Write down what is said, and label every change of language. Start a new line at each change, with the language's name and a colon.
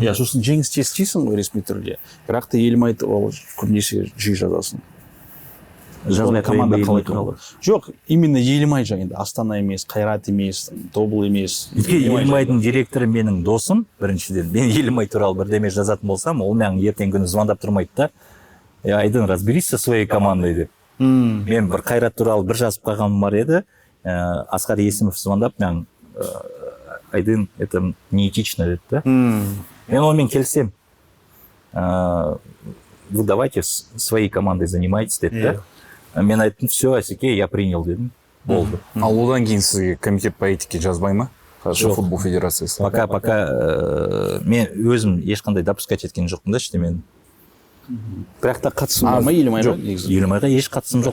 Kazakh: Иә, сосын жеңісті естисің ғой ресми түрде. Бірақ та елім айтып ол көбінесе жиі жазасың. Жазбай команда қалай туралы. туралы. Жоқ, именно Елімай жайында. Астана емес, Қайрат емес, Тобыл емес. Елімайдың директоры менің досым, біріншіден. Мен Елімай туралы бірдеме жазатын болсам, ол маған ертең күні звондап тұрмайды да.
Russian: Айдын, разберись со своей командой деп.
Kazakh: Мен бір Қайрат туралы бір жазып қалғаным бар еді. Асқар Есімов звондап, мен Айдын,
Russian: это неэтично
Kazakh: деді да. Мен онымен келісем.
Russian: Вы давайте своей командой занимайтесь
Kazakh: деді да. Мен айттым, все, Асеке,
Russian: я принял
Kazakh: дедім. Болды. Ал одан кейін сізге
Russian: комитет по этике
Kazakh: жазбай ма? Жоқ. Футбол федерациясы. Пока мен өзім ешқандай допускать еткен жоқпын да ештемені. Бірақ та қатысым бар ма Елімайға? Елімайға еш қатысым жоқ.